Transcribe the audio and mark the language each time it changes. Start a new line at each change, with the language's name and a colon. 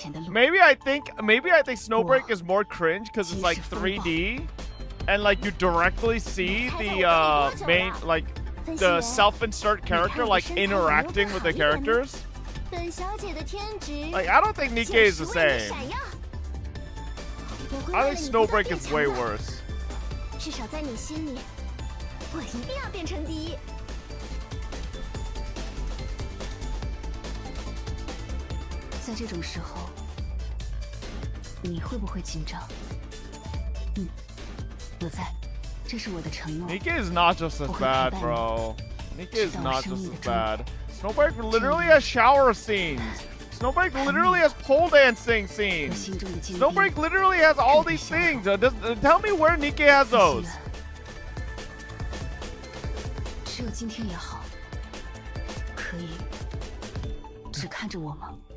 English: Maybe I think Snowbreak is more cringe because it's like 3D, and like you directly see the main, like the self-insert character like interacting with the characters. Like I don't think Nikke is the same. I think Snowbreak is way worse.
Chinese: 至少在你心里，我一定要变成第一。在这种时候，你会不会紧张？我在，这是我的承诺。
English: Nikke is not just as bad, bro. Nikke is not just as bad. Snowbreak literally has shower scenes. Snowbreak literally has pole dancing scenes. Snowbreak literally has all these things. Tell me where Nikke has those.
Chinese: 只有今天也好，可以只看着我吗？